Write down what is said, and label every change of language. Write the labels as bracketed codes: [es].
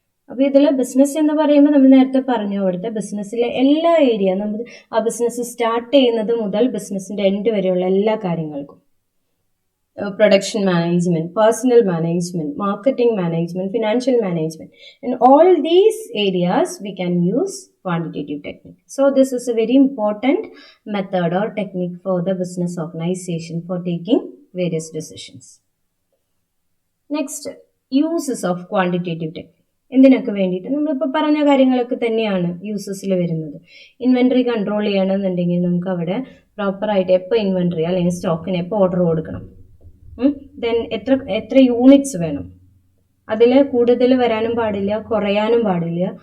[ml] അപ്പോൾ ഇതിൽ ബിസിനസ് എന്ന് പറയുമ്പോൾ നമ്മൾ നേരത്തെ പറഞ്ഞു, അവിടുത്തെ ബിസിനസ്സിലെ എല്ലാ ഏരിയ നമ്മൾ ആ ബിസിനസ് സ്റ്റാർട്ട് ചെയ്യുന്നത് മുതൽ ബിസിനസ്സിൻ്റെ എൻഡ് വരെയുള്ള എല്ലാ കാര്യങ്ങൾക്കും production management, personal management, marketing management, financial management, [en] in all these areas we can use quantitative technique. So this is a very important method or technique for the business organization for taking various decisions. Next, uses of quantitative technique. [ml] എന്തിനൊക്കെ വേണ്ടിയിട്ട് നമ്മളിപ്പോൾ പറഞ്ഞ കാര്യങ്ങളൊക്കെ തന്നെയാണ് യൂസസിൽ വരുന്നത്. Inventory control ചെയ്യണമെന്നുണ്ടെങ്കിൽ നമുക്ക് അവിടെ പ്രോപ്പറായിട്ട് എപ്പോൾ ഇൻവെൻട്രി അല്ലെങ്കിൽ സ്റ്റോക്കിന് എപ്പോൾ ഓർഡർ കൊടുക്കണം, ദെൻ എത്ര യൂണിറ്റ്സ് വേണം, അതിൽ കൂടുതൽ വരാനും പാടില്ല കുറയാനും പാടില്ല.